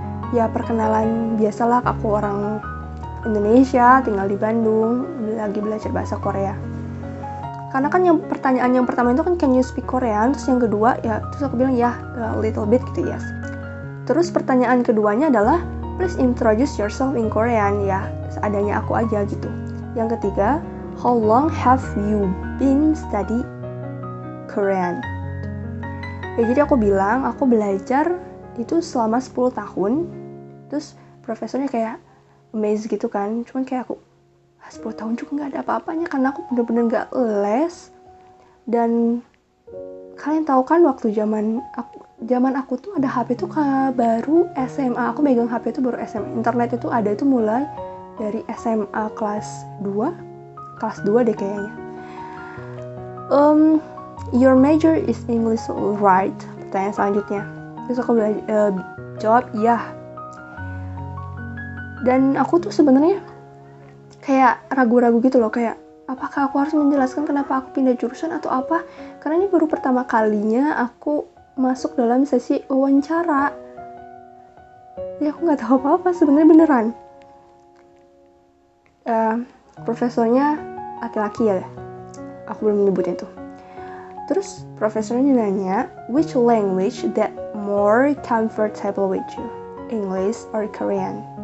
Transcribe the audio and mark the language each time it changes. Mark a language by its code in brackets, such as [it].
[id] Ya perkenalan biasalah, aku orang Indonesia, tinggal di Bandung, lagi belajar bahasa Korea. Karena kan pertanyaan yang pertama itu kan [en] can you speak Korean, [id] terus yang kedua ya, terus aku bilang ya [en] a little bit [id] gitu, [en] yes. [id] Terus pertanyaan keduanya adalah [en] please introduce yourself in Korean, [id] ya seadanya aku aja gitu. Yang ketiga, [en] how long have you been study Korean? [id] Ya jadi aku bilang aku belajar itu selama 10 tahun. Terus profesornya kayak amazed gitu kan, cuman kayak aku 10 tahun juga nggak ada apa-apanya karena aku bener-bener nggak les. Dan kalian tahu kan waktu zaman aku tuh ada HP tuh baru SMA, aku megang HP itu baru SMA. Internet itu ada itu mulai dari SMA kelas 2 deh kayaknya. [en] Your major is English, right? [id] Pertanyaan selanjutnya. Terus aku jawab iya. Dan aku tuh sebenarnya kayak ragu-ragu gitu loh, kayak apakah aku harus menjelaskan kenapa aku pindah jurusan atau apa, karena ini baru pertama kalinya aku masuk dalam sesi wawancara. Ya aku nggak tahu apa-apa sebenarnya, beneran. Profesornya laki-laki ya, aku belum menyebutnya tuh. Terus profesornya nanya, [en] which language that more comfortable with you, English or Korean?